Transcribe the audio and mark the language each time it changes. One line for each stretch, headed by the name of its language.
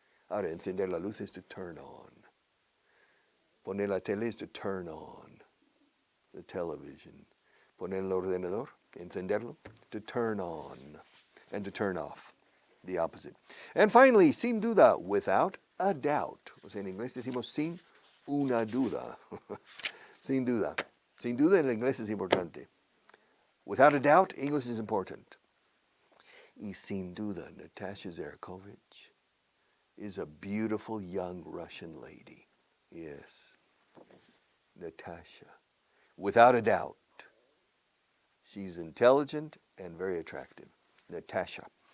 Spanish: Ahora, encender la luz
English: is to turn on.
Spanish: Poner la tele
English: is to turn on the television.
Spanish: Poner el ordenador, encenderlo,
English: to turn on. And to turn off, the opposite. And finally, sin duda, without a doubt.
Spanish: O sea, en inglés decimos sin una duda. Sin duda. Sin duda en inglés es importante.
English: Without a doubt, English is important.
Spanish: Y sin duda,
English: Natasha Zarakovich is a beautiful young Russian lady. Yes. Natasha. Without a doubt. She's intelligent and very attractive. Natasha.